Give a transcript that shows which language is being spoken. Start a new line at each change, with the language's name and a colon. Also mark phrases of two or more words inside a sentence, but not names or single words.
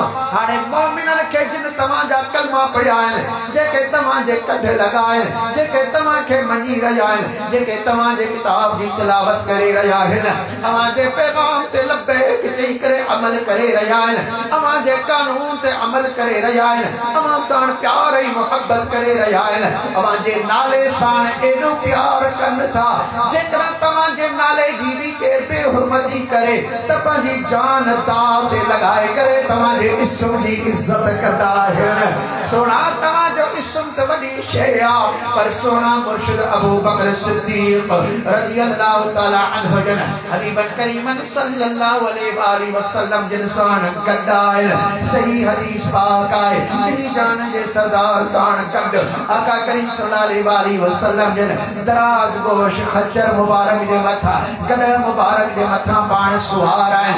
Sindhi: हाणे मोमिनन खे जिन तव्हांजा कलमा पढ़िया आहिनि, जेके तव्हांजे कढ लॻा आहिनि, जेके तव्हांखे मञी रहिया आहिनि, जेके तव्हांजे किताब जी तिलावत करे रहिया आहिनि, तव्हांजे पैगाम ते लब्बैक चई करे अमल करे रहिया आहिनि, तव्हांजे कानून ते अमल करे रहिया आहिनि, तव्हां साण प्यार ऐं मुहबत करे रहिया आहिनि, तव्हांजे नाले साण एॾो प्यार कनि था। जेकॾहिं तव्हांजे नाले जी बि केरु बेहुरमती करे त पंहिंजी जान दाव ते लॻाए करे तव्हांजे इस्म जी इज़त कंदा आहिनि। सोना तव्हांजो इस्म त वॾी शइ आहे, पर सोना मुर्शिद अबू बकर सिद्दीक़
Arabic: رضي الله تعالى عنه
Sindhi: जन हबीबन करीमन
Arabic: صلى الله عليه وسلم
Sindhi: जिन साण गॾु आहिनि। सही हदीस पाक आहे, इन्ही जान जे सरदार साण गॾु आका करीम
Arabic: صلى الله عليه وسلم
Sindhi: जिन दराज़ गोश खच्चर मुबारक जे मथां, गदह मुबारक जे मथां पाण सुवार आहिनि।